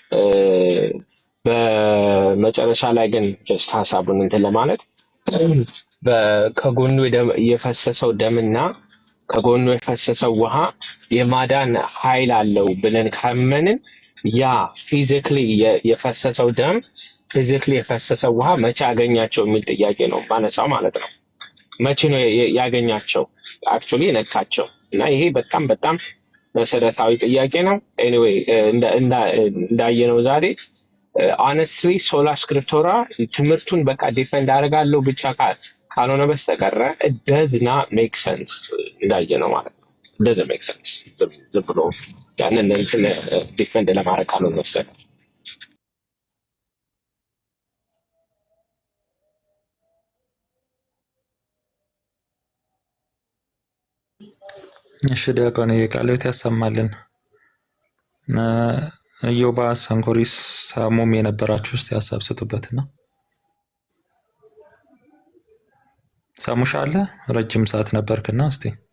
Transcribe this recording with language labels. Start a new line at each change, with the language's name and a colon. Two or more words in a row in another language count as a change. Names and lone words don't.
Amharic: በመጨረሻ ላይ ግን ጀስት ሐሳቡን እንትን ለማለት ከጎኑ የፈሰሰው ደምና ከጎኑ የፈሰሰው ውሃ የማዳን ኃይል አለው ብለን ካመንን ያ ፊዚካሊ የፈሰሰው ደም ፊዚካሊ የፈሰሰው ውሃ መቼ ያገኛቸው የሚል ጥያቄ ነው ማነሳው ማለት ነው። መቼ ነው ያገኛቸው አክቹአሊ የነካቸው? እና ይሄ በጣም በጣም መሰረታዊ ጥያቄ ነው። ኤኒዌይ እንዳየነው ዛሬ ሆነስትሊ ሶላ ስክሪፕቶራ ትምህርቱን በቃ ዲፌንድ አደርጋለሁ ብቻ ካልሆነ በስተቀር
English: does not make sense
Amharic: እንዳየነው ማለት ነው።
English: doesn't make sense
Amharic: ዝም ብሎ ያንን እንትን ዲፌንድ ለማድረግ ካልሆነ በስተቀር እሺ ዲያቆን ቃልዎት ያሰማልን። ኢዮባ ሰንኮሪስ ሳሙም የነበራችሁ እስቲ ሐሳብ ሰጡበትና ሳሙሻ አለ ረጅም ሰዓት ነበርክና እስቲ